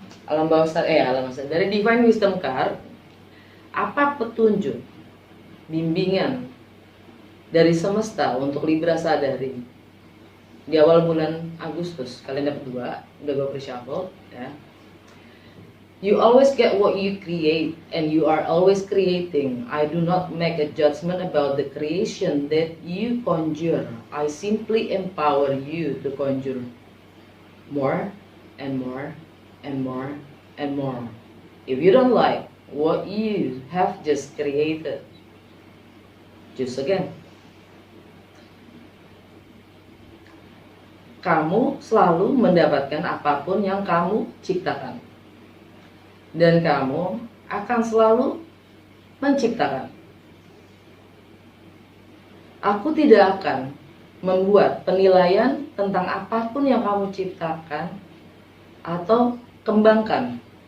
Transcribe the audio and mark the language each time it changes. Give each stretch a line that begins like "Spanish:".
Indonesian: Alam bawah sadar, dari Divine Wisdom Card, apa petunjuk, bimbingan dari semesta untuk Libra sadari di awal bulan Agustus? Kalian dapat 2, udah gue pre-shuffle ya.
English: You always get what you create, and you are always creating. I do not make a judgment about the creation that you conjure. I simply empower you to conjure more and more and more and more. If you don't like what you have just created, choose again.
Indonesian: Kamu selalu mendapatkan apapun yang kamu ciptakan, dan kamu akan selalu menciptakan. Aku tidak akan membuat penilaian tentang apapun yang kamu ciptakan atau kembangkan.